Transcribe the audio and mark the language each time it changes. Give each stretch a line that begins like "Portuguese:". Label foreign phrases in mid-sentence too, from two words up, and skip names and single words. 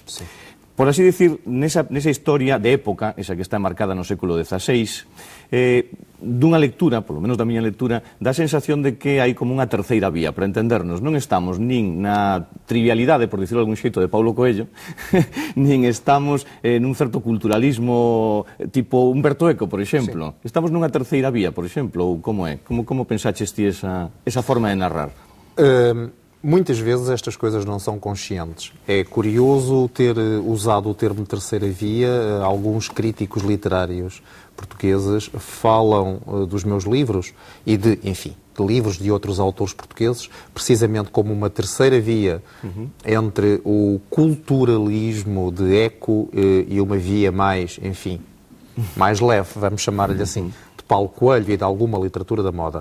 Galician: Por así dicir, nesa historia de época, esa que está marcada no século XVI, dunha lectura, polo menos da miña lectura, dá a sensación de que hai como unha terceira vía, para entendernos. Non estamos nin na trivialidade, por dicirlo de algún xeito, de Paulo Coelho, nin estamos nun certo culturalismo tipo Humberto Eco, por exemplo. Estamos nunha terceira vía, por exemplo, ou como é? Como pensaches ti esa forma de narrar?
Portuguese: Muitas vezes estas coisas não são conscientes. É curioso ter usado o termo terceira via. Alguns críticos literários portugueses falam dos meus livros e de livros de outros autores portugueses, precisamente como uma terceira via entre o culturalismo de Eco e uma via mais, mais leve, vamos chamar-lhe assim, de Paulo Coelho e de alguma literatura da moda.